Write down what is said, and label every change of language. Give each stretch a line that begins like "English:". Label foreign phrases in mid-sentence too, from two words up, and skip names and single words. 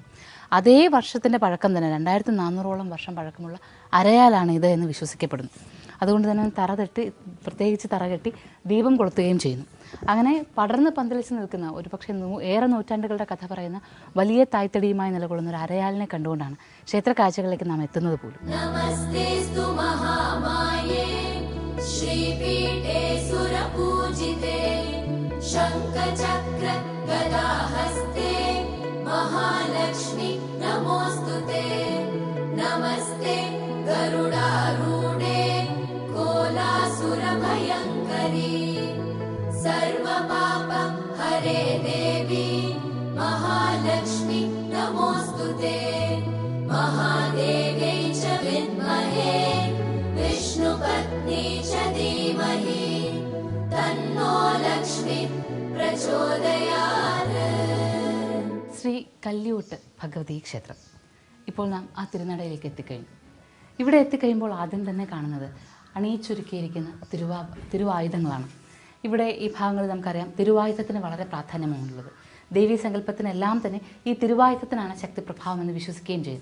Malayalam: അതേ വർഷത്തിൻ്റെ പഴക്കം തന്നെ, 2400ഓളം വർഷം പഴക്കമുള്ള അരയാലാണ് ഇത് എന്ന് വിശ്വസിക്കപ്പെടുന്നു. അതുകൊണ്ട് തന്നെ പ്രത്യേകിച്ച് തറ കെട്ടി ദീപം കൊളുത്തുകയും ചെയ്യുന്നു. അങ്ങനെ പടർന്ന് പന്തലിച്ച് നിൽക്കുന്ന ഒരുപക്ഷെ ഏറെ നൂറ്റാണ്ടുകളുടെ കഥ പറയുന്ന വലിയ തായ്തടിയുമായി നിലകൊള്ളുന്ന ഒരു അരയാലിനെ കണ്ടുകൊണ്ടാണ് ക്ഷേത്ര കാഴ്ചകളിലേക്ക് നാം എത്തുന്നത് പോലും.
Sanskrit: महालक्ष्मी नमोस्तुते नमस्ते गरुडारूढे कोलासुरभयङ्करी सर्वपाप हरे देवी महालक्ष्मी नमोस्तुते महादेव्यै च विद्महे विष्णुपत्नी च धीमहि तन्नो लक्ष्मी प्रचोदयात्.
Malayalam: ശ്രീ കല്യോട്ട് ഭഗവതി ക്ഷേത്രം. ഇപ്പോൾ നാം ആ തിരുനടയിലേക്ക് എത്തിക്കഴിഞ്ഞു. ഇവിടെ എത്തിക്കഴിയുമ്പോൾ ആദ്യം തന്നെ കാണുന്നത് അണിയിച്ചൊരുക്കിയിരിക്കുന്ന തിരുവായുധങ്ങളാണ്. ഇവിടെ ഈ ഭാഗങ്ങളിൽ നമുക്കറിയാം തിരുവായുധത്തിന് വളരെ പ്രാധാന്യമാണുള്ളത്. ദേവീ സങ്കല്പത്തിനെല്ലാം തന്നെ ഈ തിരുവായുധത്തിനാണ് ശക്തിപ്രഭാവം എന്ന് വിശ്വസിക്കുകയും ചെയ്തു.